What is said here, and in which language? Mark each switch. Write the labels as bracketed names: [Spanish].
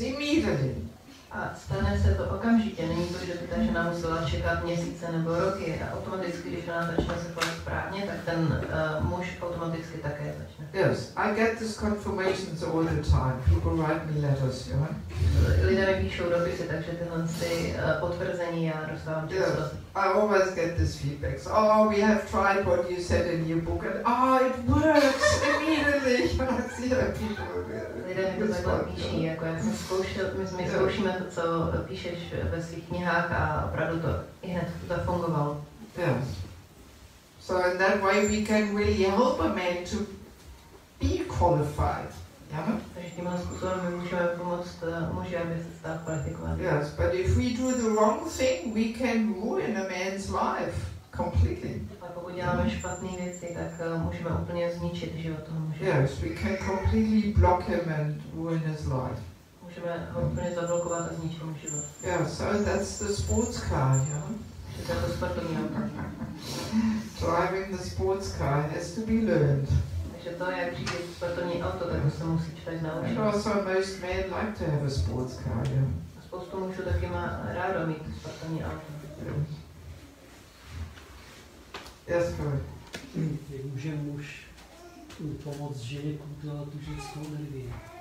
[English] Immediately. [Czech] A stane se to okamžitě, není to, že by ta žena musela čekat měsíce nebo roky a automaticky, když ona začne se chovat správně, tak ten muž automaticky také začne. [English] Yes, I get these confirmations all the time. People write me letters, you know. [Czech] Lidé mi píšou dopisy, takže tyhle potvrzení já dostávám často. [English] Yes, I always get this feedback. So, oh, we have tried what you said in your book, and it works immediately. I see that people. [Czech] Lidé mi to takhle píší, jako já jsem zkoušel, my zkoušíme to, co píšeš ve svých knihách a opravdu to i hned zafungovalo. [English] Yes. So in that way we can really help a man to be qualified. Yeah? [Czech] Takže tímhle způsobem my můžeme pomoct muži, aby se stal kvalifikovaný. [English] Yes, but if we do the wrong thing, we can ruin a man's life completely. [Czech] A pokud děláme špatné věci, tak můžeme úplně zničit život toho muže. [English] Yes, we can completely block him and ruin his life. [Czech] Můžeme ho úplně zablokovat a zničit mu život. [English] Yeah, so that's the sports car, yeah? [Czech] To je to sportovní auto. [English] Driving the sports car has to be learned. [Czech] Takže to, jak řídit sportovní auto, tak to se musí člověk naučit. [English] Sure, so most men like to have a sports car, yeah. [Czech] Spoustu mužů taky má rádo mít sportovní auto. [English] Yes, correct. [Czech] Jak může muž pomoct ženě kultivovat tu ženskou energii?